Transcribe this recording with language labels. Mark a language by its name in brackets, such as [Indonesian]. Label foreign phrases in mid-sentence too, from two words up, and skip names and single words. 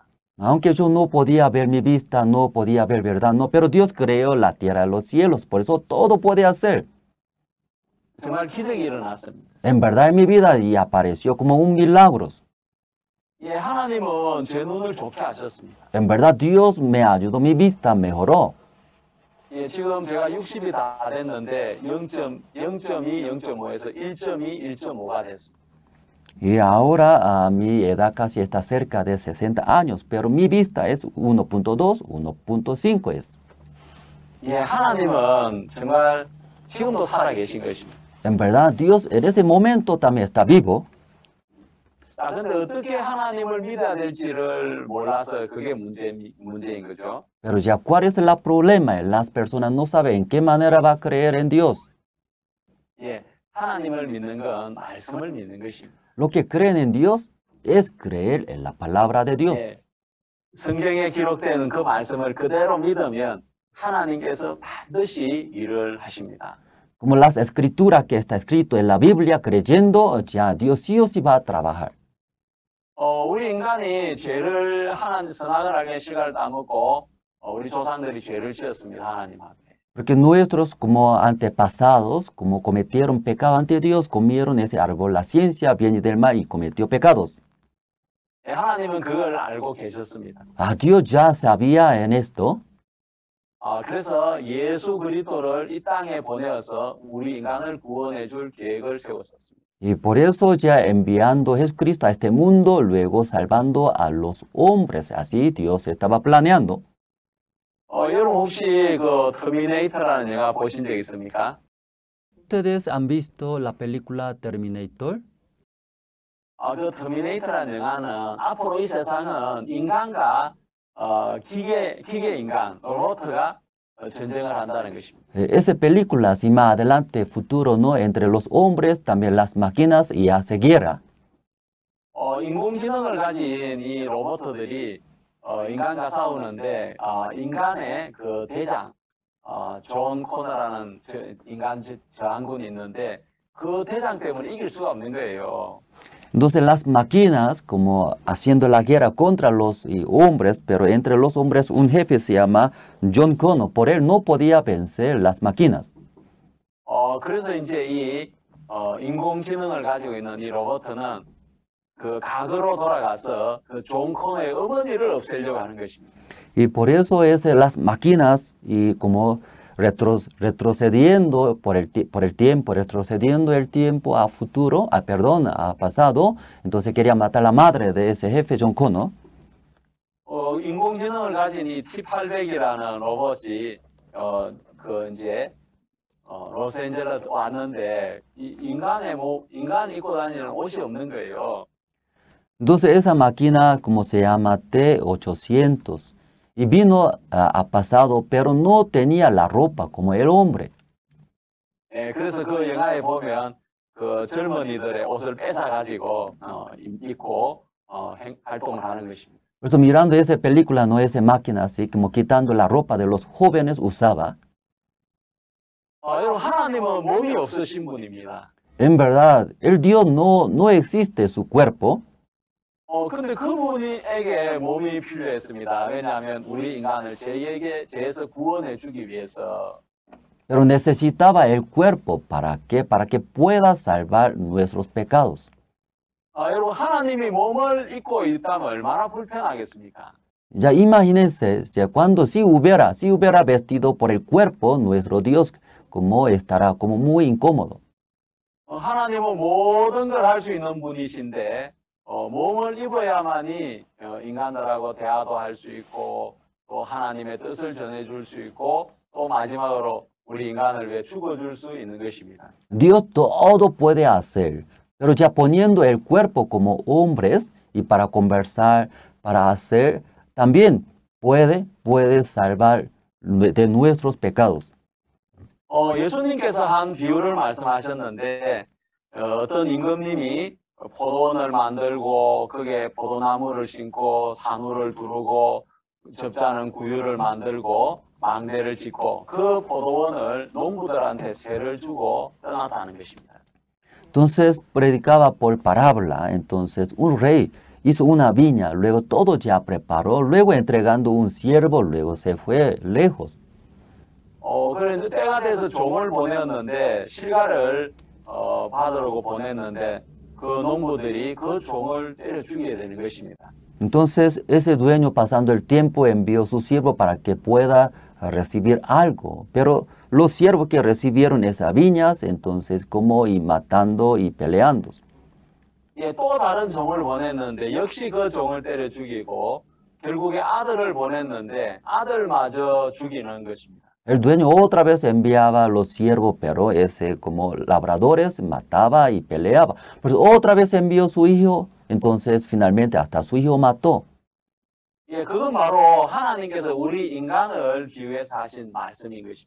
[Spanish] Aunque yo no podía ver mi vista, no podía ver verdad, no, pero Dios creó la tierra y los cielos, por eso todo puede hacer. [Korean] 정말 기적이 일어났습니다. [Spanish] En verdad en mi vida y apareció como un milagro. [Korean] 예, 하나님은 제 눈을 좋게 하셨습니다. [Spanish] En verdad Dios me ayudó, mi vista mejoró. [Korean] 예, 지금 제가 60이 다 됐는데 0.2, 0.5에서 1.2, 1.5가 됐습니다. [Spanish] Y ahora mi edad casi está cerca de 60 años, pero mi vista es 1.2, 1.5 es. [Korean] 예, 하나님은 정말 지금도 살아 계신 것입니다. [Spanish] En verdad, Dios en ese momento también está vivo. [Korean] 근데 어떻게 하나님을 믿어야 될지를 몰라서 그게 문제인 거죠. [Spanish] Pero ya, ¿cuál es el problema? Las personas no saben en qué manera va a creer en Dios. [Korean] 예, 하나님을 믿는 건 말씀을 믿는 것입니다. [Spanish] Lo que creen en Dios es creer en la palabra de Dios. [Korean] 예, 성경에 기록되는 그 말씀을 그대로 믿으면 하나님께서 반드시 일을 하십니다. [Spanish] Como las escrituras que está escrito en la Biblia, creyendo, ya Dios sí o sí va a trabajar. [Korean] 우리 인간이 죄를 하나님 선악을 알게 시간을 따먹고 우리 조상들이 죄를 지었습니다. 하나님 앞에. [Spanish] Porque nuestros como antepasados, como cometieron pecado ante Dios, comieron ese árbol, la ciencia viene del mal y cometió pecados. [Korean] 예, 하나님은 그걸 알고 계셨습니다. [Spanish] Dios ya sabía en esto. [Korean] 그래서 예수 그리스도를 이 땅에 보내어서 우리 인간을 구원해 줄 계획을 세웠었습니다. [Spanish] Y por eso ya enviando a Jesucristo a este mundo, luego salvando a los hombres. Así Dios estaba planeando. [Korean] 여러분 혹시 그 터미네이터라는 영화 보신 적 있습니까? [Spanish] ¿Ustedes han visto la película Terminator? [Korean] 그 터미네이터라는 영화는 앞으로 이 세상은 인간과 기계 인간, 로봇가 전쟁을 한다는 것입니다. [Spanish] Esa película, si más adelante, futuro, ¿no? Entre los hombres, también las máquinas y hace guerra. [Korean] 인공지능을 가진 이 로봇들이 인간과 싸우는데 인간의 그 대장 존 코너라는 인간 저항군이 있는데 그 대장 때문에 이길 수가 없는 거예요. [Spanish] Entonces las máquinas como haciendo la guerra contra los hombres, pero entre los hombres un jefe se llama John Connor. Por él no podía vencer las máquinas. [Korean] 그래서 이제 이 인공지능을 가지고 있는 이 로봇은 그 과거로 돌아가서 그 존 코너의 어머니를 없애려고 하는 것입니다. [Spanish] Y por eso es las máquinas y como retrocediendo por el tiempo, retrocediendo el tiempo a futuro, a pasado, entonces quería matar a la madre de ese jefe, John Connor. [Korean] 인공지능을 가진 이 T800이라는 로봇이 그 이제 로스앤젤레스 왔는데 인간이 입고 다니는 옷이 없는 거예요. [Spanish] Entonces esa máquina, como se llama T800, y vino a pasado, pero no tenía la ropa como el hombre. [Korean] 예, 그래서 그 영화에 보면 그 젊은이들의 옷을 뺏어가지고 입고 활동을 하는 것입니다. [Spanish] Por eso mirando esa película, no esa máquina así, como quitando la ropa de los jóvenes usaba. [Korean] 여러분 하나님은 몸이 없으신 분입니다. [Spanish] En verdad, el Dios no existe su cuerpo. [Korean] 근데 그분에게 몸이 필요했습니다. 왜냐하면 우리 인간을 죄에서 구원해 주기 위해서. [Spanish] Pero necesitaba el cuerpo, ¿para qué? Para que pueda salvar nuestros pecados. [Korean] 여러분, 하나님이 몸을 입고 있다면 얼마나 불편하겠습니까? [Spanish] Ya imagínense, ya cuando si hubiera vestido por el cuerpo, nuestro Dios como estará como muy incómodo. [Korean] 하나님은 모든 걸 할 수 있는 분이신데 몸을 입어야만이 인간들하고 대화도 할 수 있고 또 하나님의 뜻을 전해줄 수 있고 또 마지막으로 우리 인간을 위해 죽어줄 수 있는 것입니다. [Spanish] Dios todo puede hacer, pero ya poniendo el cuerpo como hombres y para conversar, para hacer, también puede salvar de nuestros pecados. [Korean] 예수님께서 한 비유를 말씀하셨는데 어떤 임금님이 포도원을 만들고 거기에 포도나무를 심고 산후를 두르고 접자는 구유를 만들고 망대를 짓고 그 포도원을 농부들한테 세를 주고 떠났다는 것입니다. [Spanish] Entonces predicaba por parábola. Entonces un rey hizo una viña, luego todo ya preparó, luego entregando un siervo, luego se fue lejos. [Korean] 그런데 때가 돼서 종을 보냈는데 실가를 받으려고 보냈는데 그 농부들이 그 종을 때려 죽여야 되는 것입니다. [Spanish] Entonces ese dueño pasando el tiempo envió su siervo para que pueda recibir algo, pero los siervos que recibieron esas viñas, entonces como y matando y peleando. [Korean] 또 다른 종을 보냈는데 역시 그 종을 때려 죽이고 결국에 아들을 보냈는데 아들마저 죽이는 것입니다. [Spanish] El dueño otra vez enviaba a los siervos, pero ese como labradores mataba y peleaba. Pues otra vez envió su hijo, entonces finalmente hasta su hijo mató. [Korean] 그건 바로 하나님께서 우리 인간을 비유해서 하신 말씀인 것입니다.